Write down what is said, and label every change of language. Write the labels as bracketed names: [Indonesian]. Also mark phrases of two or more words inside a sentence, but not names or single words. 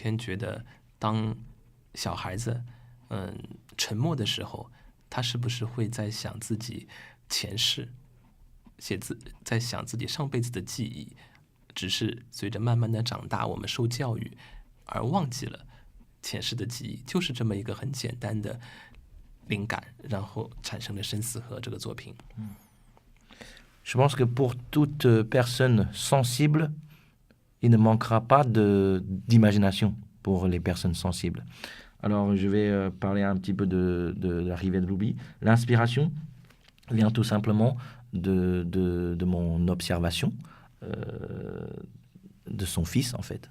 [Chinese] 天觉得，当小孩子沉默的时候，他是不是会在想自己前世，在想自己上辈子的记忆，只是随着慢慢的长大，我们受教育而忘记了前世的记忆，就是这么一个很简单的灵感，然后产生了《生死河》这个作品。 [French] Je pense que pour toute personne sensible, il ne manquera pas d'imagination pour les personnes sensibles. Alors, je vais parler un petit peu de la rivière de l'oubli. L'inspiration vient tout simplement de mon observation de son fils, en fait.